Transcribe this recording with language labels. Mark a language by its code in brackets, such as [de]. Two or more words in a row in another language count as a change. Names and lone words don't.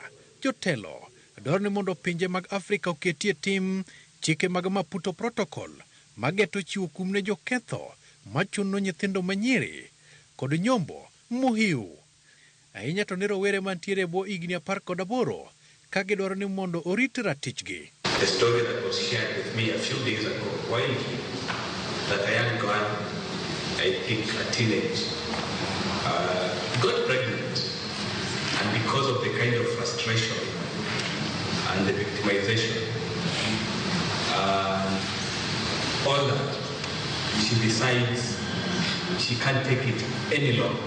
[luo] Jotelo dwaro ni mondo pinje mag Afrika oketie tim chike mag Maputo Protocol mageto chiwo kum ne joketho machuno nyithindo manyiri kod nyombo mohiu. Ahinya to ne rowere mantiere bwo higni 18 ka gidwaro ni mondo orit ratichgi. [en] The story that was shared with me a few days ago widely, that a young girl, I think a teenage, got pregnant, and because of the kind of frustration and the victimization, all that, she decides she can't take it any longer.